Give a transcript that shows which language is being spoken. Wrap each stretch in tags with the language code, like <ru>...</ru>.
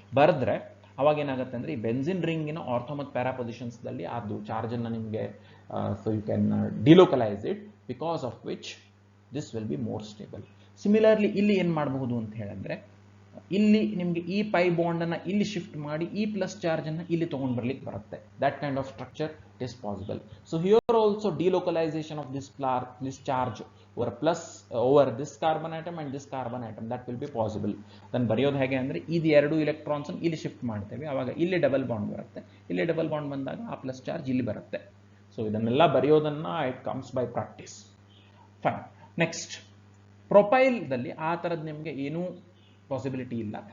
<kn>ಬರೆದ್ರೆ ಅವಾಗ ಏನಾಗುತ್ತೆ ಅಂದ್ರೆ ಈ ಬೆನ್ಸಿನ್ ರಿಂಗಿನ ಆರ್ಥೋ ಮತ್ತು ಪ್ಯಾರಾ ಪೊಸಿಷನ್ಸ್ದಲ್ಲಿ ಅದು ಚಾರ್ಜ್ ಅನ್ನ ನಿಮಗೆ</kn> <en>So you can delocalise it, because of which this will be more stable.</en> <kn>Similarly ಇಲ್ಲಿ ಏನು ಮಾಡಬಹುದು ಅಂತ ಹೇಳಿದ್ರೆ, ಇಲ್ಲಿ ನಿಮಗೆ ಈ ಪೈ ಬಾಂಡ್ ಅನ್ನ ಇಲ್ಲಿ ಶಿಫ್ಟ್ ಮಾಡಿ ಈ ಪ್ಲಸ್ ಚಾರ್ಜ್ ಅನ್ನ ಇಲ್ಲಿ ತಗೊಂಡು ಬರ್ಲಿಕ್ಕೆ ಬರುತ್ತೆ.</kn> <en>That kind of structure is possible. So here also delocalization of this charge over this carbon atom and this carbon atom, that will be possible.</en> <kn>Then ಬರೆಯೋದು ಹೇಗೆ ಅಂದ್ರೆ ಇದು ಎರಡು ಎಲೆಕ್ಟ್ರಾನ್ಸ್ ಅನ್ನು ಇಲ್ಲಿ ಶಿಫ್ಟ್ ಮಾಡ್ತೇವೆ, ಅವಾಗ ಇಲ್ಲಿ ಡಬಲ್ ಬಾಂಡ್ ಬರುತ್ತೆ, ಇಲ್ಲಿ ಡಬಲ್ ಬಾಂಡ್ ಬಂದಾಗ ಆ ಪ್ಲಸ್ ಚಾರ್ಜ್ ಇಲ್ಲಿ ಬರುತ್ತೆ. ಸೊ ಇದನ್ನೆಲ್ಲ ಬರೆಯೋದನ್ನ</kn> <en>It comes by practice. Fine.</en> <kn>Next propyl ದಲ್ಲಿ ಆ ತರದ್ ನಿಮಗೆ ಏನೂ ಪಾಸಿಬಿಲಿಟಿ ಇಲ್ಲ.</kn>